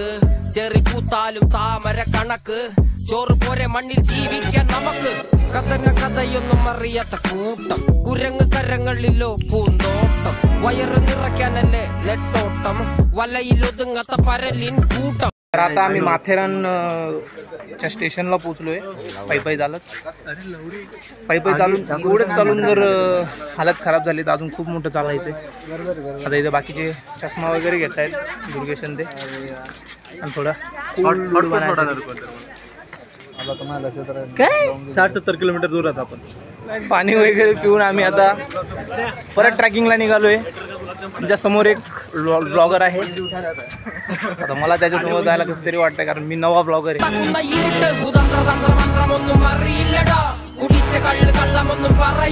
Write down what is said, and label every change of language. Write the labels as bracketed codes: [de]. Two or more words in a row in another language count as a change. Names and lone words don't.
[ml] ചെറി പൂത്താലും താമര കണക്ക്, ചോറ് പോരെ മണ്ണിൽ ജീവിക്കാൻ നമുക്ക്. കഥയൊന്നും അറിയാത്ത കൂട്ടം, കുരങ്ങ് കരങ്ങളിലോ പൂന്തോട്ടം. വയറ് നിറയ്ക്കാനല്ലേ നെട്ടോട്ടം, വലയിൽ ഒതുങ്ങാത്ത പരലിൻ കൂട്ടം. [mr] तर आता आम्ही माथेरानच्या स्टेशनला पोचलोय पायी चालत। पायी चालून एवढंच चालून जर हालत खराब झाली तर अजून खूप मोठं चालायचं। आता इथे बाकीचे चष्मा वगैरे घेत आहेत, दुर्गेशन ते, आणि थोडा काय 60-70 किलोमीटर दूर आहोत आपण। पाणी वगैरे पिऊन आम्ही आता परत ट्रॅकिंगला निघालोय। आमच्या समोर एक ब्लॉगर आहे, आता मला त्याच्या समोर जायला कसं तरी वाटतंय, कारण मी नवा ब्लॉगर आहे। [ml] ഇരുട്ട് കുതന്ത്രതന്ത്രമന്ത്രമൊന്നും അറിയില്ലടാ, കുടിച്ച കള്ള് കള്ളമൊന്നും